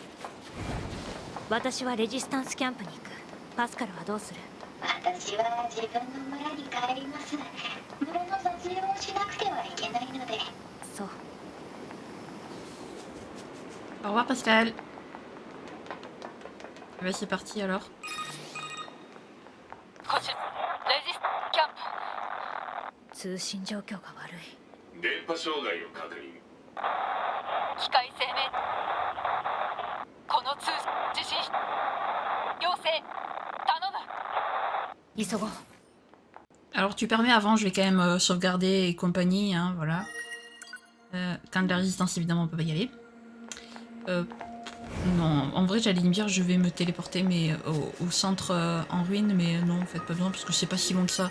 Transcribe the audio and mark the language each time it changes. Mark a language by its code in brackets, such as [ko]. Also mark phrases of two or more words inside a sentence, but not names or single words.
[ja] 私はレジスタンスキャンプに行く。パスカルはどうする？私は自分の村に帰ります。村の撮影をしなくてはいけないので。そう。 [fr] Au revoir Pascal. Bah c'est parti alors. [ja] こちらレジスキャンプ。通信状況が悪い。電波障害を確認。機械生命。この地震要請頼む。急ごう。 [fr] Alors tu permets avant, je vais quand même sauvegarder et compagnie, hein, voilà. Quand de la résistance évidemment on peut pas y aller. Non, en vrai j'allais me dire je vais me téléporter mais au centre en ruine, mais non en fait pas besoin parce que c'est pas si loin que ça.